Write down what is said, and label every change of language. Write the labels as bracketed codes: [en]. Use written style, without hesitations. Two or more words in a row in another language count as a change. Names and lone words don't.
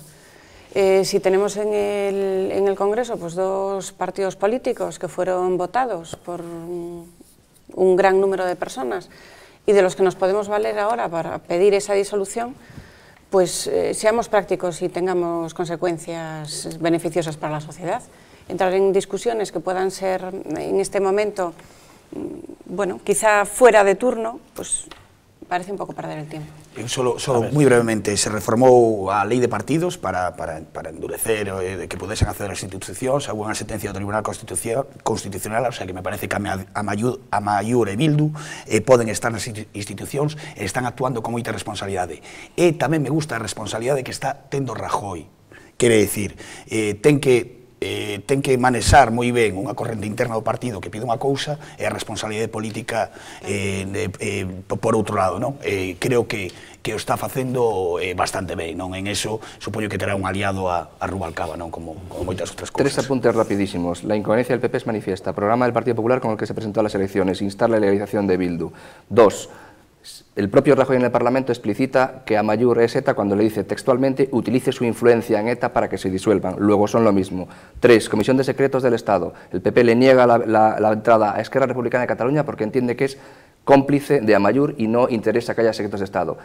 [es] Si tenemos en el Congreso pues 2 partidos políticos que fueron votados por un gran número de personas y de los que nos podemos valer ahora para pedir esa disolución, pues seamos prácticos y tengamos consecuencias beneficiosas para la sociedad. Entrar en discusiones que puedan ser en este momento, bueno, quizá fuera de turno, pues parece un poco perder el tiempo. [gl] Solo muy brevemente, se reformou a lei de partidos para endurecer que pudesen acceder as institucións, alguna sentencia do Tribunal Constitucional, [es] o sea [gl] que me parece que Amaiur e Bildu poden estar nas institucións e están actuando con moita responsabilidade. E tamén me gusta a responsabilidade que está tendo Rajoy, quere decir, ten que ten que manexar moi ben unha corrente interna do partido que pide unha cousa e a responsabilidade política por outro lado, non? Creo que o está facendo bastante ben, non? [es] En eso [gl] supoño que terá un aliado a Rubalcaba, non? Como moitas outras cousas. [es] 3 apuntes rapidísimos. La incoherencia del PP es manifiesta. Programa del Partido Popular con el que se presentó a las elecciones. Instar la legalización de Bildu. 2. El propio Rajoy en el Parlamento explicita que Amaiur es ETA cuando le dice textualmente utilice su influencia en ETA para que se disuelvan. Luego son lo mismo. 3. Comisión de Secretos del Estado. El PP le niega la entrada a Esquerra Republicana de Cataluña porque entiende que es cómplice de Amaiur y no interesa que haya secretos de Estado.